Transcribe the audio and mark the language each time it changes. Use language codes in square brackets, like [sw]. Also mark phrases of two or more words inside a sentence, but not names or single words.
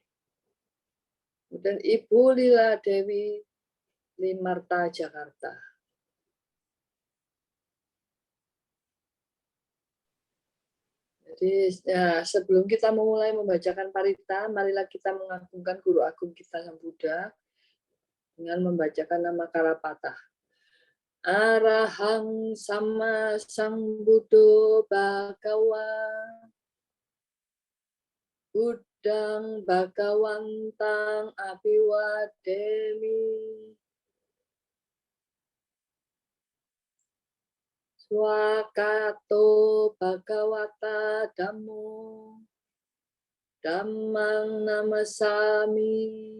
[id] Kemudian Ibu Lila Dewi Limarta Jakarta. Jadi ya, sebelum kita memulai membacakan parita, marilah kita mengagungkan Guru Agung kita Sang Buddha dengan membacakan nama Karapatah. [pi] Arahang Sama Sambuddho Bhagawa Buddhang Bhagawantang Abhiwademi Swakato Bhagawata Dhammo Dhammang Namasami.